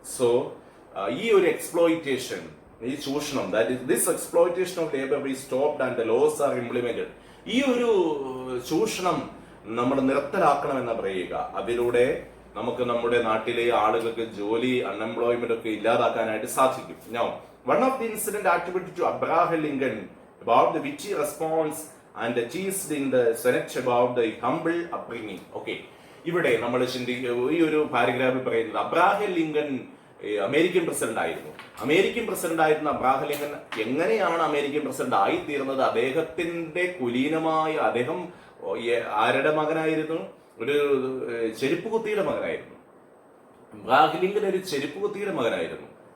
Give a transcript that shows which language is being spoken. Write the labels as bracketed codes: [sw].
[en] so [ml] ഈ ഒരു [en] exploitation, [ml] ഈ ചൂഷണം, [en] This exploitation of labour be stopped and the laws are implemented. [ml] ഈ ഒരു ചൂഷണം നമ്മൾ നിർത്തലാക്കണമെന്ന് പറയുക. അതിലൂടെ നമുക്ക് നമ്മുടെ നാട്ടിലെ ആളുകൾക്ക് ജോലി, അൺഎംപ്ലോയ്മെന്റ് ഒക്കെ ഇല്ലാതാക്കാനായിട്ട് സാധിക്കും. [en] Now, one of the incident attributed to Abraham Lincoln about the witty response and teased in the Senate about the humble upbringing. [ml] Okay, ഇവിടെ നമ്മൾ ഈ ഒരു പാരഗ്രാഫിൽ പറയുന്നത് അബ്രാഹം ലിങ്കൺ അമേരിക്കൻ പ്രസിഡന്റ് ആയിരുന്ന അബ്രാഹം ലിങ്കൺ എങ്ങനെയാണ് അമേരിക്കൻ പ്രസിഡന്റ് ആയിത്തീർന്നത്? അദ്ദേഹത്തിന്റെ കുലീനമായ, അദ്ദേഹം ആരുടെ മകനായിരുന്നു? ഒരു ചെരുപ്പ് കുത്തിയുടെ മകനായിരുന്നു. അബ്രാഹം ലിങ്കൺ ഒരു ചെരുപ്പ് കുത്തിയുടെ മകനായിരുന്നു.